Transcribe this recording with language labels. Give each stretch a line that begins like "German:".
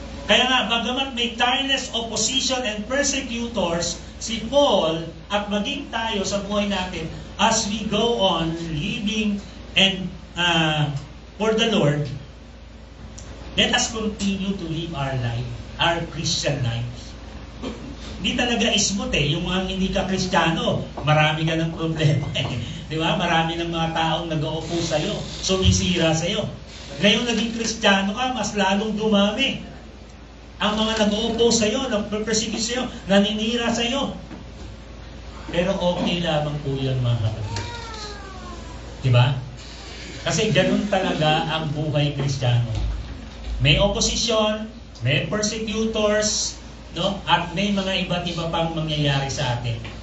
Filipino: Kaya nga, bagamat may
English: tireless opposition and persecutors,
Filipino: si Paul at maging tayo sa buhay natin
English: as we go on living and for the Lord, let us continue to live our life, our Christian life.
Filipino: Hindi talaga smooth yung mga hindi ka Kristiyano, marami ka ng problema Di ba? Marami ng mga taong nag-uupo sa'yo, sumisira sa'yo. Ngayon naging Kristiyano ka, mas lalong dumami. Ang mga nag-uupo sa'yo, nag-persecute sa'yo, naninira sa'yo. Pero okay lamang po yun, mga kapatid. Diba? Kasi ganun talaga ang buhay Kristiyano. May opposition, may persecutors, no? At may mga iba't iba pang mangyayari sa atin.